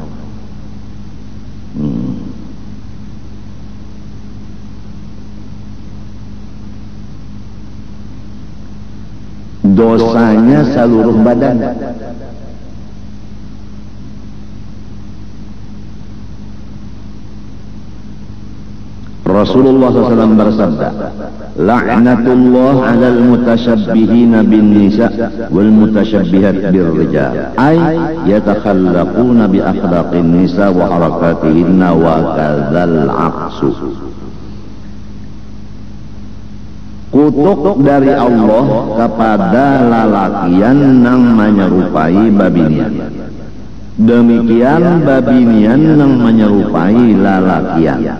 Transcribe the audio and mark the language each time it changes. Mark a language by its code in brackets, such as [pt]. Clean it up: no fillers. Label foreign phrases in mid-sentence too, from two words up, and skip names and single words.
[id] Dosanya seluruh badan. Rasulullah SAW bersabda, [ar] "لعنة الله على المتشبهين بالنساء والمتشبهات بالرجال." أي يتخلقون بأخلاق النساء وحركاتهن وكذا العكس. [bjn] Kutuk dari Allah kepada lalakian nang menyerupai babinian. Demikian babinian nang menyerupai lalakian.